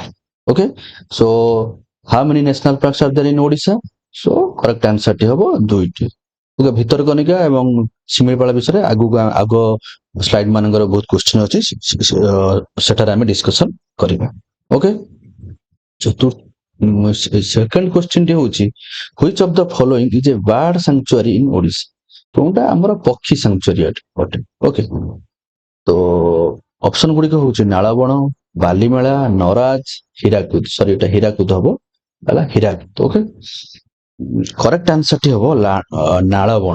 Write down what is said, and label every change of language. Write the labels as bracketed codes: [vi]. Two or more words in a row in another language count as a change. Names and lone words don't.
[en] OK so how many national parks are there in Odisha? so correct answer [or] ଟି ହବ 2ଟି। ଓକେ ଭିତରକନିକା ଏବଂ ଶିମିଳିପାଳ ବିଷୟରେ ଆଗ ସ୍ଲାଇଡ ମାନଙ୍କର ବହୁତ କ୍ୱେଶ୍ଚିନ୍ ଅଛି ସେଠାରେ ଆମେ ଡିସ୍କସନ କରିବା। [en] OK second question [or] ଟି ହଉଛି [en] which of the following is a bird sanctuary in Odisha? [or] କୋଉଟା ଆମର ପକ୍ଷୀ ସାଙ୍କୁଆରୀ ଅଟେ। ଓକେ ତ ଅପସନ ଗୁଡିକ ହଉଛି ନାଳବଣ, ବାଲିମେଳା, ନରାଜ, ହୀରାକୁଦ। ସରି ଏଟା ହୀରାକୁଦ ହବ ହେଲା ହୀରାକୁଦ। ଓକେ [en] correct answer [or] ଟି ହବ ନାଳବଣ।